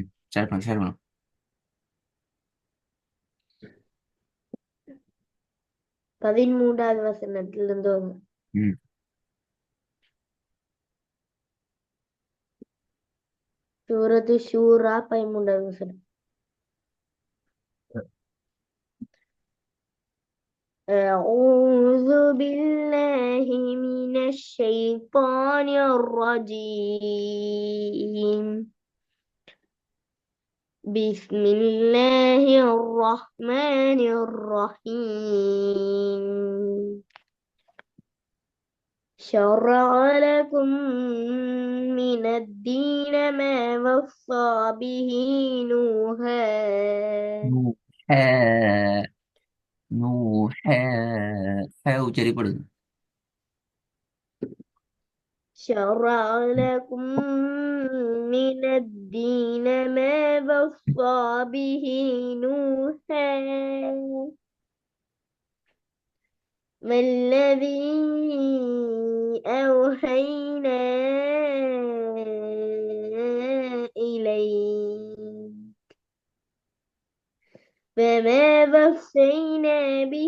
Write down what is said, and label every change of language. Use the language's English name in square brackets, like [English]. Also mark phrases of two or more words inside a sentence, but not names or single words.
[Tamil] ஸ்டார்ட் பண்ணு, ஸ்டார்ட் பண்ணும். 13வது வசனத்திலிருந்து வரும். ம். சூரத்து ஷூரா 13வது வசனம். [Arabic] أعوذ بالله من الشيطان الرجيم. بسم الله الرحمن الرحيم. شرع لكم من الدين ما وصى به نوحا [Tamil] நூஹா நூஹா உச்சரிப்படுது. [Arabic] شرع لكم من الدين ما وصى به نوحا والذي أوحينا إليك فما وصينا به